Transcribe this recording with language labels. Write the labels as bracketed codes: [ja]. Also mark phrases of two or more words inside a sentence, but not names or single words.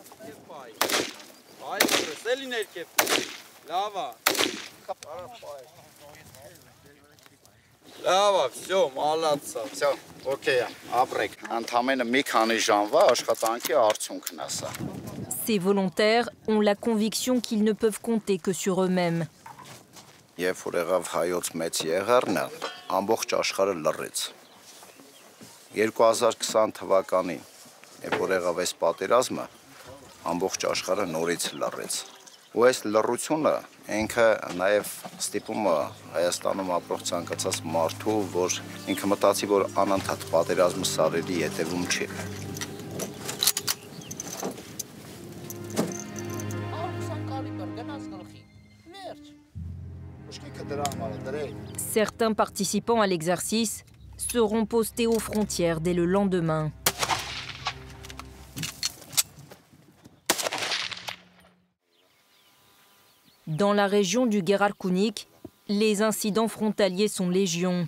[hy] Այ, սելի ներքև։ Լավ է։ Լավ, [ru] всё, молодца, всё, [hy] օքեյ, ապրեք։ Ընդամենը մի քանի ժամվա աշխատանքի արդյունքն է սա։ [fr] Ces volontaires ont la conviction qu'ils ne peuvent compter que sur eux-mêmes. [hy] Երբ որ եղավ հայոց մեծ եղեռնը, ամբողջ աշխարհը լռեց։ 2020 թվականին, երբ որ եղավ այս պատերազմը, ամբողջ աշխարհը նորից լռեց։ Ու այս լռությունը ինքը նաև ստիպում է Հայաստանում ապրող ցանկացած մարդու, որ ինքը մտածի, որ անընդհատ պատերազմը սարերի ետևում չի։ [fr] Certains participants à l'exercice seront postés aux frontières dès le lendemain. Dans la région du Gerarkunik, les incidents frontaliers sont légion.